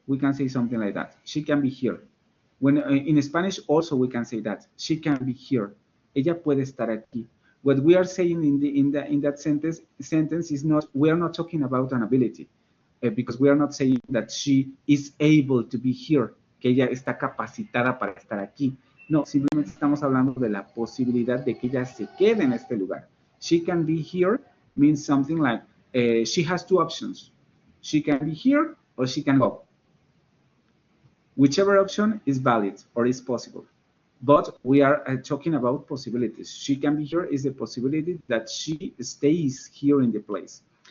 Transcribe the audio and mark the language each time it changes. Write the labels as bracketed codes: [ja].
[en] We can say something like that. She can be here. When in Spanish also we can say that she can be here. [es] Ella puede estar aquí. [en] What we are saying in that sentence is not, we are not talking about an ability, because we are not saying that she is able to be here, [es] que ella está capacitada para estar aquí. No, simplemente estamos hablando de la posibilidad de que ella se quede en este lugar. [en] She can be here means something like she has two options. She can be here or she can go. Whichever option is valid or is possible. But we are talking about possibilities. She can be here is the possibility that she stays here in the place.